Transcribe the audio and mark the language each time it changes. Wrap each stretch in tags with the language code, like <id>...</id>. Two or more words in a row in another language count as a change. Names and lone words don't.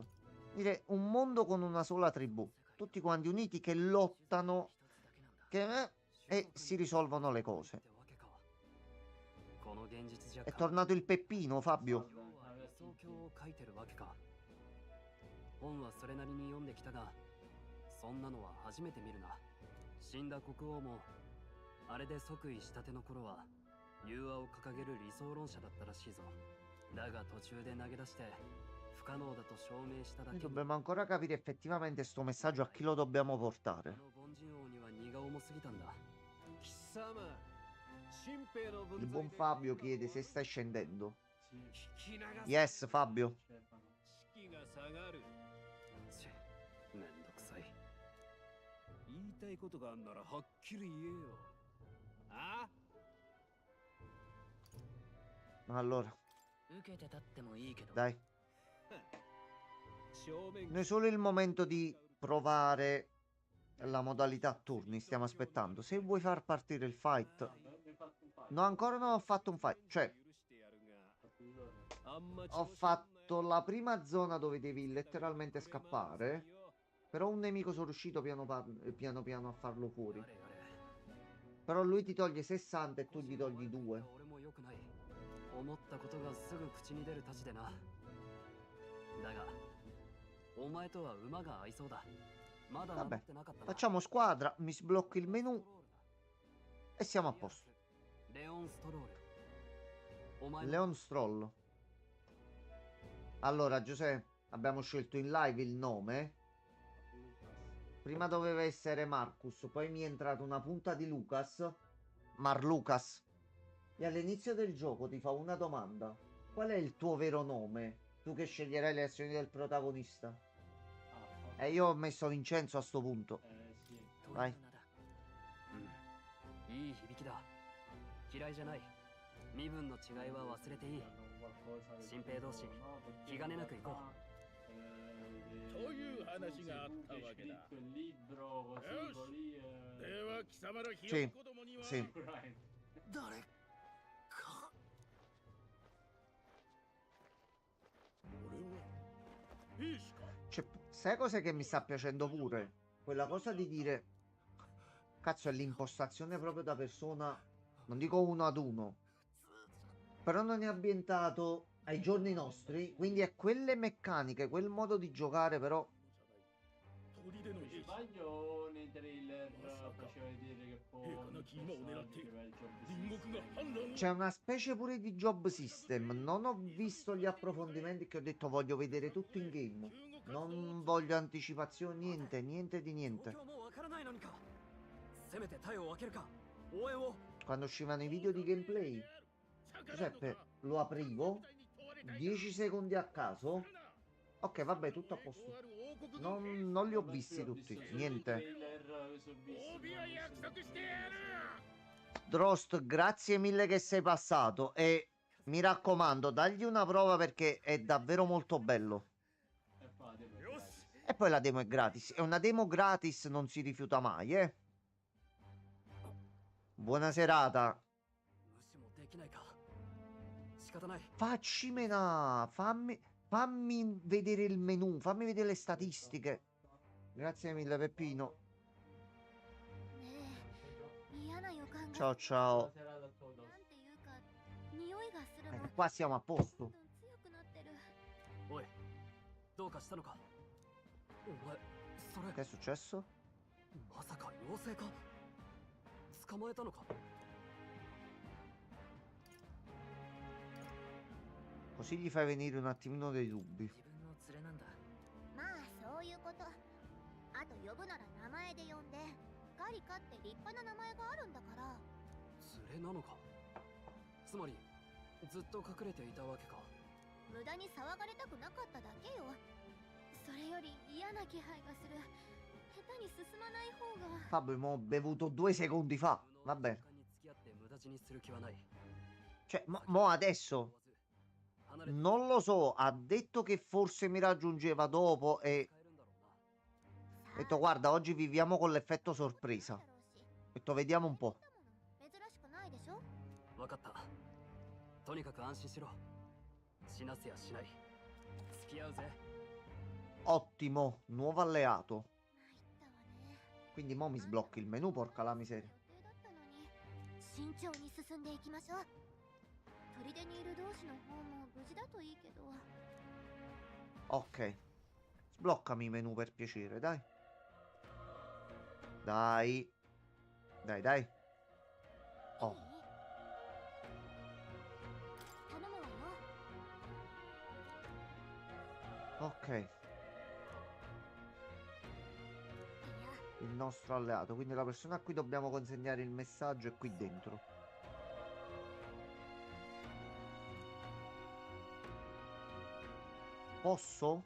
<it>Dire un mondo con una sola tribù. Tutti quanti uniti che lottano e si risolvono le cose. È tornato il Peppino, Fabio.</it> <ja>本はそれなりに読んできたが、そんなのは初めて見るな。死んだ国王もあれで即位したての頃は融和を掲げる理想論者だったらしいぞ。だが途中で投げ出して不可能だと証明しただけ</ja> <it>Noi</it> <ja>に、</ja> <it>dobbiamo ancora capire effettivamente sto messaggio a chi lo dobbiamo あ portare.</it> <ja>の凡人王には荷が重すぎたんだ。貴様、新兵の</ja> <it>Il</it> <ja>分</ja> <it>buon</it> <ja>際で</ja> <it>Fabio chiede se stai scendendo.</it> <ja>聞き流す</ja> <en>Yes, Fabio.</en> <ja>士気が下がる。ちめんどくさい。言いたいことがあんならはっきり言えよ。あ</ja> <it>Allora,</it> <ja>受けてたってもいいけど。</ja> <it>dai.</it> <ja>正面</ja> <it>Noi solo il momento di provare la modalità a turni stiamo aspettando. Se vuoi far partire il fight. No, ancora non ho fatto un fight. Cioè, ho fatto la prima zona dove devi letteralmente scappare. Però un nemico sono riuscito piano piano a farlo fuori. Però lui ti toglie 60 e tu gli togli 2.</it> <ja>俺も良くない。思ったことがすぐ口に出るたちでな。だが、お前とは馬が合いそうだ。まだ治</ja> <it>Vabbè,</it> <ja>ってなかったな。</ja> <it>facciamo squadra. Mi sblocco il menu e siamo a posto.</it> <ja>レオンストロール。お前の</ja> <it>Leon Stroll. Allora, Giuseppe, abbiamo scelto in live il nome. Prima doveva essere Marcus, poi mi è entrata una punta di Lucas. Marlucas. E all'inizio del gioco ti fa una domanda. Qual è il tuo vero nome? Tu che sceglierai le azioni del protagonista. E io ho messo Vincenzo a sto punto.</it> <ja>という</ja> <it>Vai.</it> <ja>名だ。うん。いい響きだ。嫌いじゃない。身分の違いは忘れていい。新兵同士、気兼ねなく行こう。という話があったわけだ。よし。では貴様らひよっこどもには</ja> <it>Sì.</it> <ja>誰か俺は兵士か。</ja> <it>Cioè, sai cos'è che mi sta piacendo pure? Quella cosa di dire... Cazzo, è l'impostazione proprio da persona... Non dico uno ad uno. Però non è ambientato ai giorni nostri. Quindi è quelle meccaniche, quel modo di giocare però...</it> <ja>砦の</ja> <it>Non</it> <ja>兵</ja> <it>mi</it> <ja>士。</ja> <it>sbaglio nei trailer faceva vedere che poi C'è una specie pure di</it> <en>job system.</en> <it>Non ho visto gli approfondimenti che ho detto voglio vedere tutto</it> <en>in game.</en> <it>Non voglio anticipazioni, niente, niente di</it> <ja>状</ja> <it>niente.</it> <ja>況もわからないのにか。せめて体を分けるか。応援を。</ja> <it>Quando uscivano i video di gameplay, Giuseppe, lo aprivo 10 secondi a caso. Ok, vabbè, tutto a posto. Non li ho visti tutti, niente. Drost, grazie mille che sei passato e mi raccomando, dagli una prova perché è davvero molto bello. E poi la demo è gratis. E una demo gratis non si rifiuta mai, eh. Buona serata.</it> <ja>無視もできないか。仕方ない。</ja> <it>Facci menà, fammi vedere il menu, fammi vedere le statistiche. Grazie mille, Peppino.</it> <ja>ねえ、嫌な予感が。</ja> <it>Ciao, ciao.</it> <ja>なんていうか、匂いがするの。</ja> <it>Qua siamo a posto.</it> <ja>強くなってる。おい、どうかしたのか。お前、それ</ja> <it>Che è successo?</it> <ja>まさか妖精か。捕まえたのか。</ja> <it>Così gli fai venire un attimino dei dubbi.</it> <ja>自分の連れなんだ。まあそういうこと。あと呼ぶなら名前で呼んで。ガリカって立派な名前があるんだから。連れなのか。つまりずっと隠れていたわけか。無駄に騒がれたくなかっただけよ。それより嫌な気配がする。下手に進まない方が。</ja> <it>Fabio, mo' ho bevuto 2 secondi fa. Vabbè.</it> <ja>に付き合って無駄死にする気はない。</ja> <it>Cioè, mo adesso non lo so. Ha detto che forse mi raggiungeva dopo e... Ho detto, guarda, oggi viviamo con l'effetto sorpresa. Ho detto, vediamo un po'.</it> <ja>珍しくないでしょ。わかった。とにかく安心しろ。死なせやしない。付き合うぜ。</ja> <it>Ottimo, nuovo alleato. Quindi mo mi sblocchi il menu, porca la miseria.</it> <ja>慎重に進んでいきましょう。砦にいる同士の方も無事だといいけど。</ja> <it>Ok. Sbloccami i menu per piacere, dai. Dai. Dai, dai. Oh.</it> <ja>頼むわよ。</ja> <it>Ok. Il nostro alleato, quindi la persona a cui dobbiamo consegnare il messaggio è qui dentro. Posso?</it>